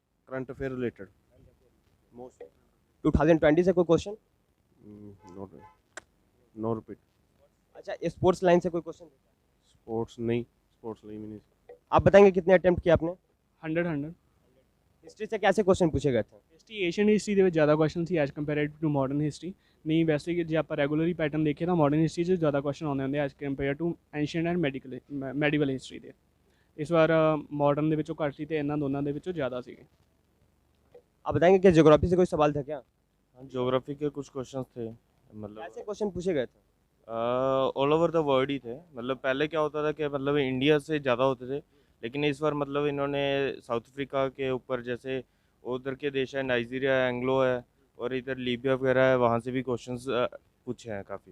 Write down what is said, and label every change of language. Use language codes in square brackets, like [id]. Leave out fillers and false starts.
[hi] Current affair related most 2020 से कोई question? No repeat. अच्छा, स्पोर्ट्स लाइन से कोई क्वेश्चन? स्पोर्ट्स नहीं, स्पोर्ट्स नहीं मिनी। आप बताएंगे कितने अटेम्प्ट किए आपने? 100 हिस्ट्री से कैसे क्वेश्चन पूछे गए थे? [pa] ਹਿਸਟਰੀ ਏਸ਼ੀਅਨ ਹਿਸਟਰੀ ਦੇ ਵਿੱਚ ਜ਼ਿਆਦਾ question ਸੀ as compared to modern history. ਨਹੀਂ, ਵੈਸੇ ਕਿ ਜੇ ਆਪਾਂ ਰੈਗੂਲਰੀ ਪੈਟਰਨ ਦੇਖੀਏ ਤਾਂ ਮਾਡਰਨ ਹਿਸਟਰੀ 'ਚ ਜ਼ਿਆਦਾ ਕੁਐਸਚਨ ਆਉਂਦੇ ਹੁੰਦੇ as compare to ancient and ਮੈਡੀਵਲ history ਦੇ। ਇਸ ਵਾਰ ਮਾਡਰਨ ਦੇ ਵਿੱਚੋਂ ਘੱਟ ਸੀ ਤੇ ਇਹਨਾਂ ਦੋਨਾਂ ਦੇ ਵਿੱਚੋਂ ਜ਼ਿਆਦਾ ਸੀਗੇ। [hi] आप बताएंगे कि ज्योग्राफी से कोई सवाल था क्या? हाँ, ज्योग्राफी के कुछ क्वेश्चंस थे, मतलब कैसे क्वेश्चन पूछे गए थे? ऑल ओवर द वर्ल्ड ही थे। मतलब पहले क्या होता था कि मतलब इंडिया से ज़्यादा होते थे, लेकिन इस बार मतलब इन्होंने साउथ अफ्रीका के ऊपर, जैसे उधर के देश है नाइजीरिया है, एंग्लो है, और इधर लीबिया वगैरह है, वहाँ से भी क्वेश्चंस पूछे हैं काफ़ी।